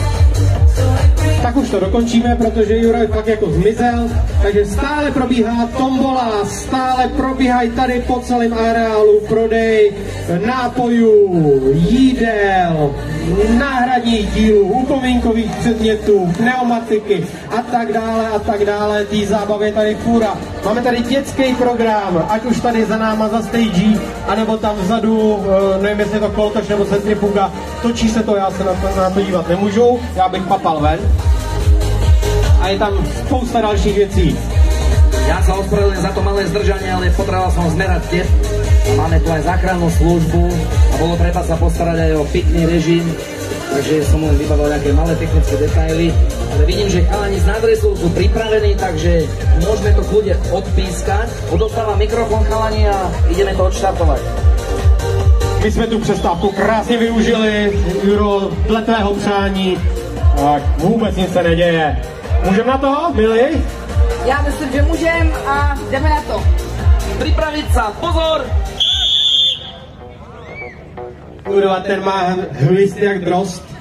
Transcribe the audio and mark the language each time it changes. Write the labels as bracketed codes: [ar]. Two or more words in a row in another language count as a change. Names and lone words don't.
[cs] Tak už to dokončíme, protože Juraj fakt jako zmizel, takže stále probíhá tombola, stále probíhají tady po celém areálu prodej nápojů, jídel, náhradních dílů, upomínkových předmětů, pneumatiky a tak dále, tý zábavy je tady fůra. Máme tady dětský program, ať už tady za náma za stage, anebo tam vzadu, nevím jestli je to Koltoš nebo centrifuga, točí se to, já se na to dívat nemůžu, já bych papal ven. A je tam spousta dalších věcí. [sk] Ja sa ospravedlňujem za to malé zdržanie, ale potreboval som zmerať tep. Máme tu aj záchrannú službu a bolo treba sa postarať aj o pitný režim, takže som len vybavil nejaké malé technické detaily. Ale vidím, že chalani z nadresu sú pripravení, takže môžeme to kľudne odpískať. Odostávam mikrofón chalani a ideme to odštartovať. [cs] My jsme tu přestávku krásně využili, Juro, dle tvého přání, tak vůbec nic se neděje. Můžeme na to, Mili? Já myslím, že můžem a jdeme na to. [sk] Pripraviť sa, pozor! [cs] Kurva, ten má hlist jak drost.